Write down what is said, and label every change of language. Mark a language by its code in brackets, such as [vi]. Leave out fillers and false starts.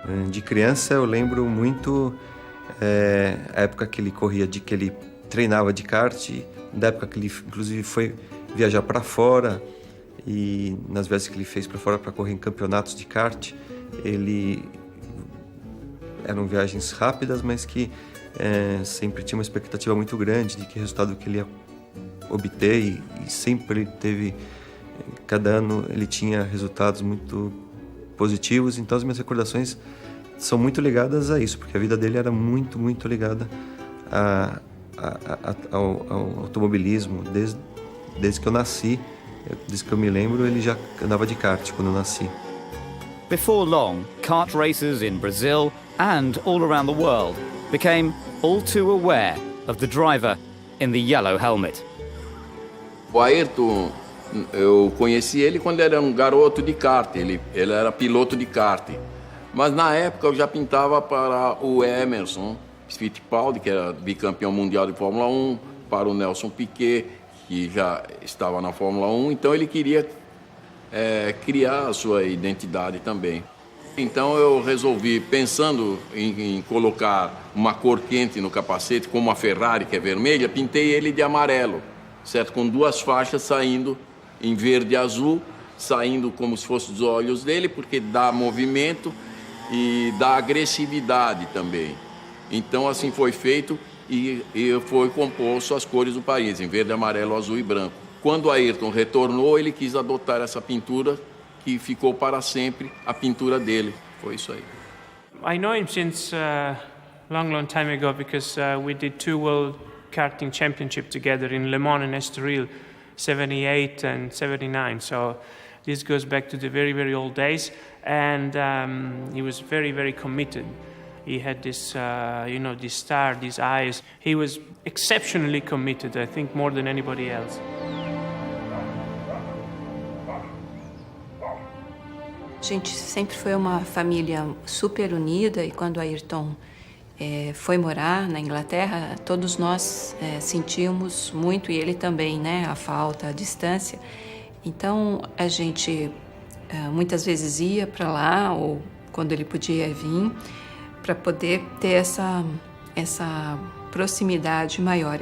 [pt] De criança eu lembro muito a época que ele corria, que ele treinava de kart, da época que ele inclusive foi viajar para fora, e nas vezes que ele fez para fora para correr em campeonatos de kart, eram viagens rápidas, mas que sempre tinha uma expectativa muito grande de que resultado que ele ia obter, e sempre ele teve, cada ano ele tinha resultados muito positivos. Então as minhas recordações são muito ligadas a isso, porque a vida dele era muito, muito ligada ao automobilismo. Desde que eu nasci, desde que eu me lembro, ele já andava de kart quando eu nasci. [en] Before long, kart racers in Brazil and all around the world became all too aware of the driver in the yellow helmet. [pt] O AYRTON, eu conheci ele quando ele era um garoto de kart, ele era piloto de kart. Mas na época eu já pintava para o Emerson Fittipaldi, que era bicampeão mundial de Fórmula 1, para o Nelson Piquet, que já estava na Fórmula 1, então ele queria criar a sua identidade também. Então eu resolvi, pensando em colocar uma cor quente no capacete, como a Ferrari, que é vermelha, pintei ele de amarelo, certo? Com duas faixas saindo em verde e azul, saindo como se fossem os olhos dele, porque dá movimento e dá agressividade também. Então assim foi feito. E foi composto as cores do país, em verde, amarelo, azul e branco. Quando AYRTON retornou, ele quis adotar essa pintura, que ficou para sempre a pintura dele. Foi isso aí. [en] I know him since long time ago, because we did 2 World Karting Championship together in Le Mans and Estoril, 78 and 79. So this goes back to the very, very old days. And he was very, very committed. He had this, this star, these eyes. He was exceptionally committed, I think, more than anybody else. [pt] A gente sempre foi uma família super unida, e quando o AYRTON foi morar na Inglaterra, todos nós sentimos muito, e ele também, né, a falta, a distância. Então a gente muitas vezes ia para lá, ou quando ele podia vir, para poder ter essa proximidade maior.